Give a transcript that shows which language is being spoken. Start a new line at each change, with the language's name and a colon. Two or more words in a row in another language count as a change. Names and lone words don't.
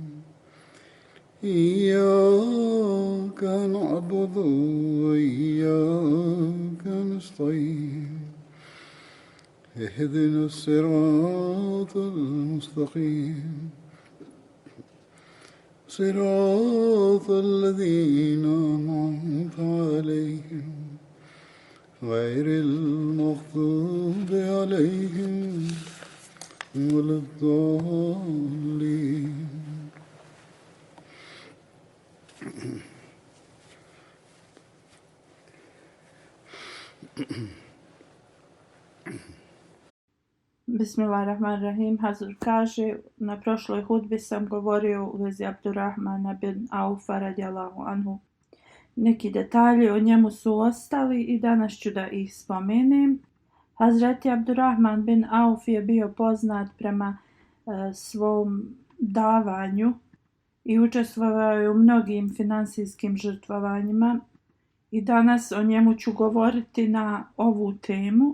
Arabic: إياك نعبد وإياك نستعين اهدنا الصراط المستقيم صراط الذين أنعمت عليهم غير المغضوب عليهم ولا الضالين. Bismillahirrahmanirrahim.
Bosnian: Hazur kaže, na prošloj hudbi sam govorio u vezi Abdurrahmana bin Aufa
Arabic: رضي الله عنه.
Bosnian: Neki detalji o njemu su ostali i danas ću da ih spomenem. Hazreti Abdurrahman bin Auf je bio poznat prema svom davanju i učestvovao je u mnogim finansijskim žrtvovanjima i danas o njemu ću govoriti na ovu temu.